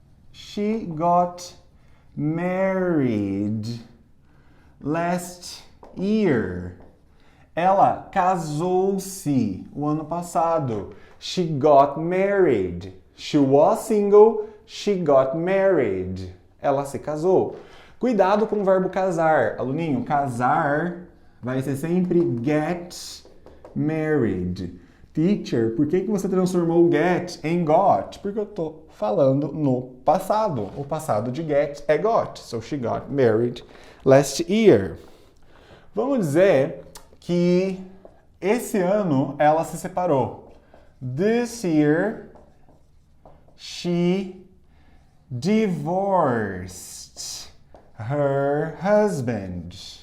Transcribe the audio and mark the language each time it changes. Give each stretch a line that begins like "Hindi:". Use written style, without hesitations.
English: She got married last year.
Portuguese: Ela casou-se o ano passado.
English: She got married. She was single. She got married.
Portuguese: Ela se casou. Cuidado com o verbo casar. Aluninho, casar vai ser sempre
English: get married.
Portuguese: Teacher, por que você transformou get em got? Porque eu tô falando no passado. O passado de get é got.
English: So she got married last year.
Portuguese: Vamos dizer que esse ano ela se separou.
English: This year she divorced her husband.